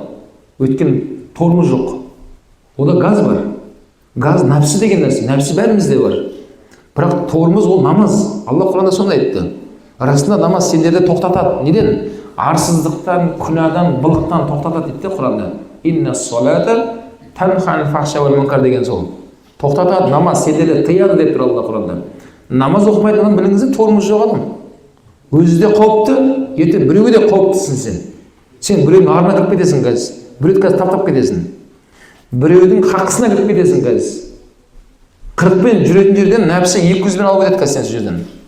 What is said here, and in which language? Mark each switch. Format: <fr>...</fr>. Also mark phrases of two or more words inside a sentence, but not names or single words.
<kk>Өйткені тормоз жоқ. Ода газ бар. Газ нәпсі деген нәрсе. Нәпсі бәрімізде бар. Бірақ тормоз ол намаз. Алла Құранда сондай айтты. Расында намаз сендерді тоқтатады. Неден? Арсыздықтан, күнәдан, былықтан тоқтатады дейді Құранда.</kk> <ar>إن الصلاة تنهى عن الفحشاء والمنكر</ar> <kk>деген сол. Тоқтатады, намаз сендерді тыяды деп тұр Алла Құранда. Намаз оқымайтын адам біліңіздер, тормоз жоқ адам. Өзі де қауіпті, ертең біреуге де қауіптісің сен. Сен біреудің арына кіріп кетесің қазір. Біреуді қазір таптап кетесің. Біреудің хақысына кіріп кетесің қазір. 40-пен жүретін жерден нәпсі 200-бен алып кетеді қазір сен сол жерден.</kk>